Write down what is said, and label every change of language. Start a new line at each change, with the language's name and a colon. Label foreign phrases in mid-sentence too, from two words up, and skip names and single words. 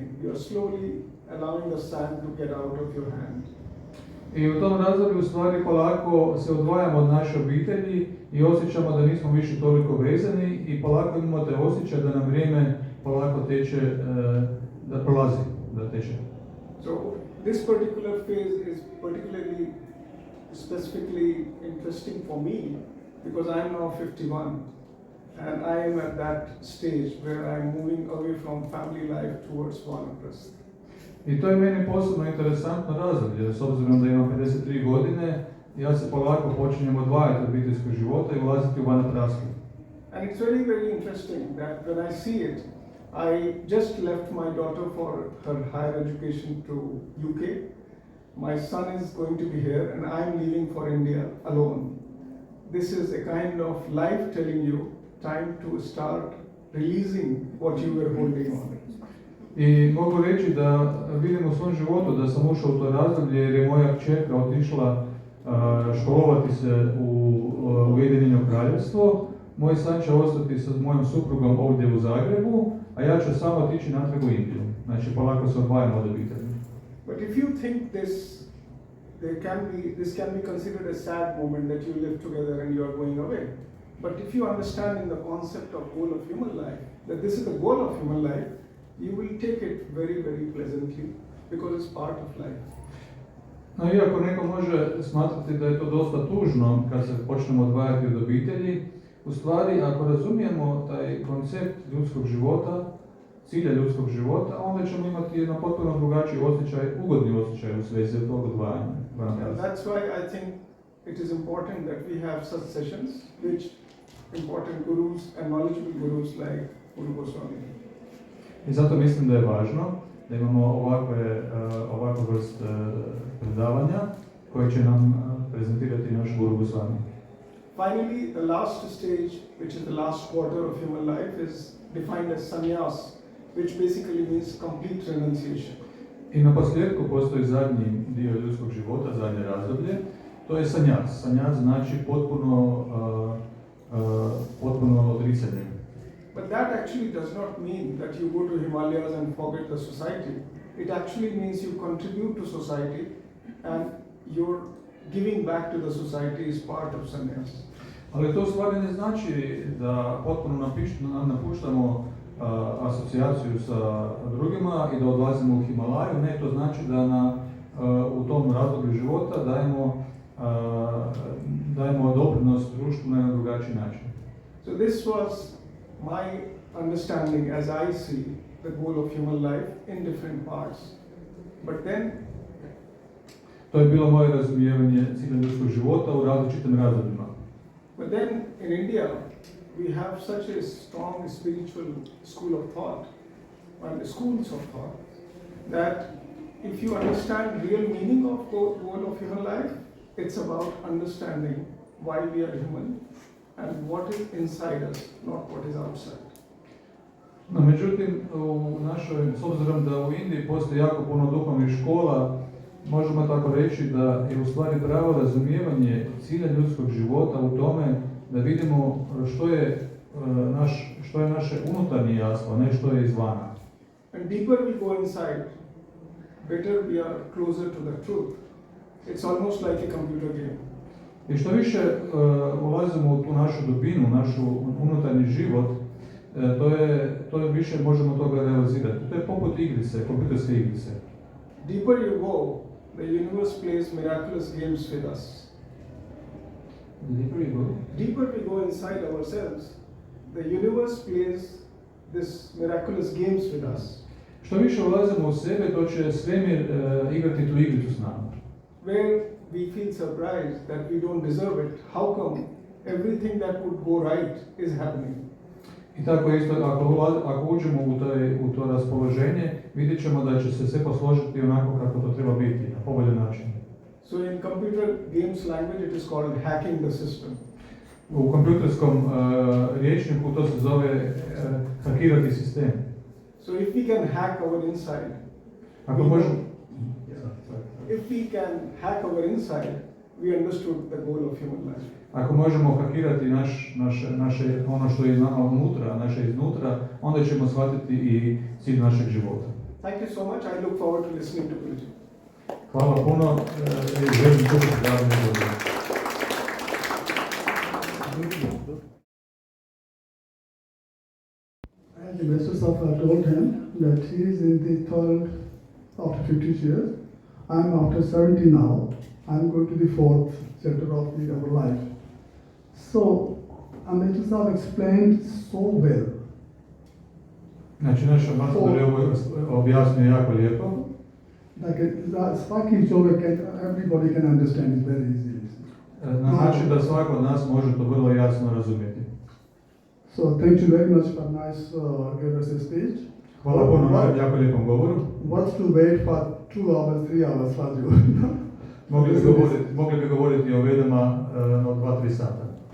English: You are slowly allowing the sand to get out of your hand.
Croatian: I u tom razdoblju u stvari polako se odvajamo od naše obitelji i osjećamo da nismo više toliko vezani i polako imamo te osjećaj da nam vrijeme polako teče, da prolazi, da teče.
English: So this particular phase is particularly specifically interesting for me because I am now 51 and I am at that stage where I am moving away from family life towards Vanaprasth.
Croatian: I to je meni posebno interesantno razdoblje, s obzirom da imam 53 godine, ja se polako počinjem odvajati od obiteljskog života i ulaziti u vanaprastu.
English: And it's very, very interesting that when I see it, I just left my daughter for her higher education to UK. My son is going to be here and I'm leaving for India alone. This is a kind of life telling you time to start releasing what you were holding on.
Croatian: I mogu reći da vidim u svom životu da sam ušao u to razdoblje jer je moja kćerka otišla školovati se u Ujedinjeno Kraljevstvo. Moj san će ostati sa mojom suprugom ovdje u Zagrebu, a ja ću samo otići natrag u Indiju. Znači polako se odvajamo od obitelji.
English: But if you think this can be considered a sad moment that you live together and you are going away. But if you understand in the concept of goal of human life, that this is the goal of human life, you will take it very, very pleasantly because it's part of life.
Croatian: No, iako neko može smatrati da je to dosta tužno kad se počnemo odvajati od obitelji, u stvari ako razumijemo taj koncept ljudskog života, cilja ljudskog života, onda ćemo imati jedan potpuno drugačiji osjećaj, ugodni osjećaj u svezi tog odvajanja.
English: That's why I think it is important that we have such sessions which important gurus and knowledgeable gurus like Guru Goswami.
Croatian: I zato mislim da je važno da imamo ovakve vrste predavanja koje će nam prezentirati naš Guru Goswami.
English: Finally, the last stage, which is the last quarter of human life, is defined as sannyas, which basically means complete renunciation.
Croatian: I na posljedku postoji zadnji dio ljudskog života, zadnje razdoblje, to je sannyas. Sannyas znači potpuno odricanje.
English: But that actually does not mean that you go to Himalayas and forget the society. It actually means you contribute to society and your giving back to the society is part of sannyas.
Croatian: Ali to u stvari ne znači da potpuno napuštamo asocijaciju sa drugima i da odlazimo u Himalaju. Ne, to znači da u tom razdoblju života dajemo doprinos društvu na jedan drugačiji način.
English: So this was my understanding as I see the goal of human life in different parts. But then
Croatian: to je bilo moje razumijevanje cilja ljudskog života u različitim razdobljima.
English: But then in India we have such a strong spiritual school of thought and schools of thought that if you understand real meaning of goal of human life, it's about understanding why we are human and what is inside us, not what is outside.
Croatian: No, međutim, s obzirom da u Indiji postoji jako puno duhovnih škola, možemo tako reći da je u stvari pravo razumijevanje cilja ljudskog života u tome da vidimo što je naše unutarnje jasno, ne što je izvana.
English: And deeper we go inside, better we are closer to the truth. It's almost like a computer game.
Croatian: I što više ulazimo u tu našu dubinu, našu unutarnji život, to je više možemo toga realizirati. To je poput igrice, kompjuterske igrice.
English: Deeper you go, the universe plays miraculous games with us. Deeper we go inside ourselves, the universe plays this miraculous games with us.
Croatian: Što više ulazimo u sebe, to će svemir igrati tu igricu s nama.
English: Where we feel surprised that we don't deserve it. How come everything that would go right is happening?
Croatian: I tako isto, ako uđemo u to raspoloženje, vidjet ćemo da će se sve posložiti onako kako to treba biti, na povoljan način.
English: So in computer games language it is called hacking the system.
Croatian: U kompjuterskom rječniku to se zove hakirati sistem.
English: So if we can hack our inside, if we can hack our inside, we understood the goal of human life.
Croatian: Ako možemo hakirati naše ono što je nama unutra, naše iznutra, onda ćemo shvatiti i cilj našeg života.
English: Thank you so much. I look forward to listening to Guruji.
Croatian: Hvala puno i želim čuti davne godine.
English: And the Master Safa told him that he is in the third after 50 years. I'm after 70 now. I'm going to the fourth chapter of our life. So, Master Safa explained so well.
Croatian: Znači, naš ambasador je ovo objasnio jako lijepo. Like svaki čovjek,
English: everybody can understand it very easily.
Croatian: Na način da svako od nas može to vrlo jasno razumjeti.
English: So, thank you very much for nice give us a speech.
Croatian: Hvala puno na jako lijepom govoru.
English: What's to wait for 2 hours, 3 hours for you?
Croatian: Mogli bi govoriti o vedama od 2-3 sata.